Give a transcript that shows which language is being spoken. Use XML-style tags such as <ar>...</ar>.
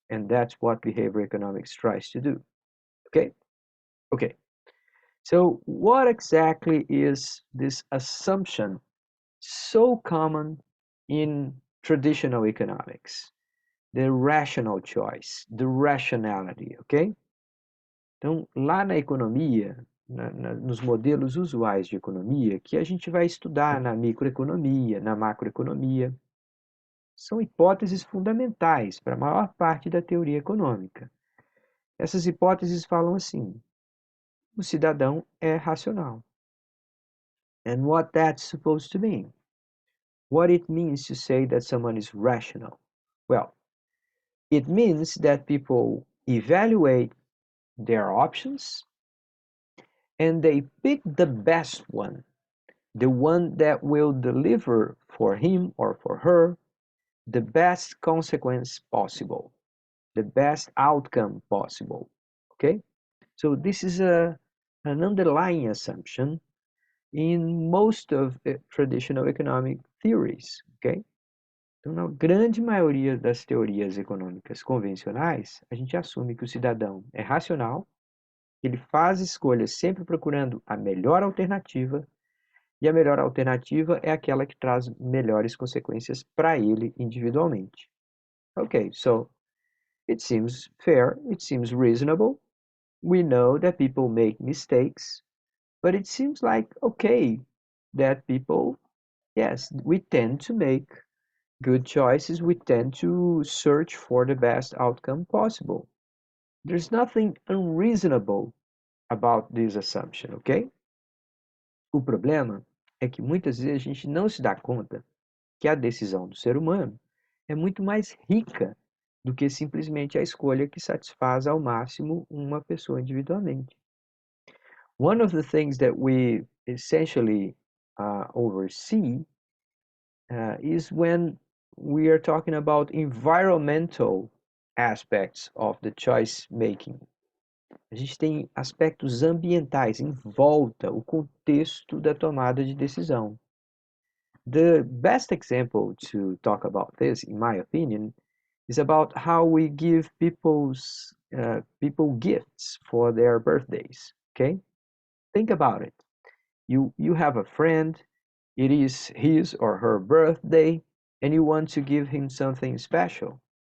<en>And that's what behavior economics tries to do. Okay? Okay. So what exactly is this assumption so common in traditional economics? The rational choice, the rationality, ok?</en> <pt>Então, lá na economia, nos modelos usuais de economia, que a gente vai estudar na microeconomia, na macroeconomia, são hipóteses fundamentais para a maior parte da teoria econômica. Essas hipóteses falam assim: o cidadão é racional.</pt> <en>And what that's supposed to mean? What it means to say that someone is rational? Well, it means that people evaluate their options and they pick the best one, the one that will deliver for him or for her the best consequence possible, the best outcome possible. Okay? So this is an underlying assumption in most of traditional economic theories. Okay?</en> <pt>Então, na grande maioria das teorias econômicas convencionais, a gente assume que o cidadão é racional, ele faz escolhas sempre procurando a melhor alternativa, e a melhor alternativa é aquela que traz melhores consequências para ele individualmente.</pt> <en>Okay, so it seems fair, it seems reasonable. We know that people make mistakes, but it seems like okay that people, yes, we tend to make good choices, we tend to search for the best outcome possible. There's nothing unreasonable about this assumption, okay?</en> <pt>O problema é que muitas vezes a gente não se dá conta que a decisão do ser humano é muito mais rica do que simplesmente a escolha que satisfaz ao máximo uma pessoa individualmente.</pt> <en>One of the things that we essentially oversee is when we are talking about environmental aspects of the choice making.</en> <pt>A gente tem aspectos ambientais em volta, o contexto da tomada de decisão.</pt> <en>The best example to talk about this, in my opinion, is about how we give people gifts for their birthdays. Okay, think about it. You have a friend, it is his or her birthday, and you want to give him something special.</en>